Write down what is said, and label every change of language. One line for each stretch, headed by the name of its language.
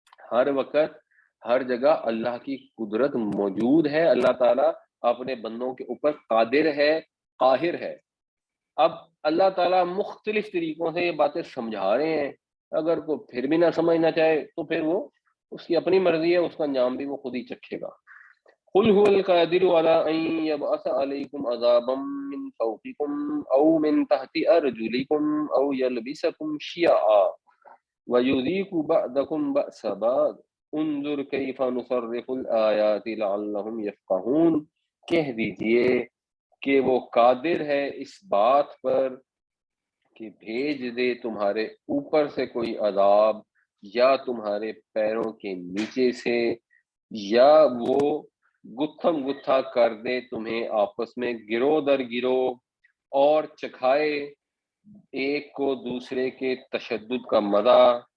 Urdu: ہر وقت ہر جگہ اللہ کی قدرت موجود ہے. اللہ تعالیٰ اپنے بندوں کے اوپر قادر ہے، قاہر ہے. اب اللہ تعالیٰ مختلف طریقوں سے یہ باتیں سمجھا رہے ہیں. اگر کوئی پھر بھی نہ سمجھنا چاہے تو پھر وہ اس کی اپنی مرضی ہے، اس کا انجام بھی وہ خود ہی چکھے گا.
Arabic: قل هو القادر على ان يبعث عليكم عذابا من فوقكم او من تحت ارجلكم او يلبسكم شيعا ويذيق بعضكم بأس بعض انظر كيف نصرف الآیات لعلهم يفقهون.
Urdu: کہہ دیجئے کہ وہ قادر ہے اس بات پر کہ بھیج دے تمہارے اوپر سے کوئی عذاب یا تمہارے پیروں کے نیچے سے، یا وہ گتھم گتھا کر دے تمہیں آپس میں گروہ در گروہ، اور چکھائے ایک کو دوسرے کے تشدد کا مزہ.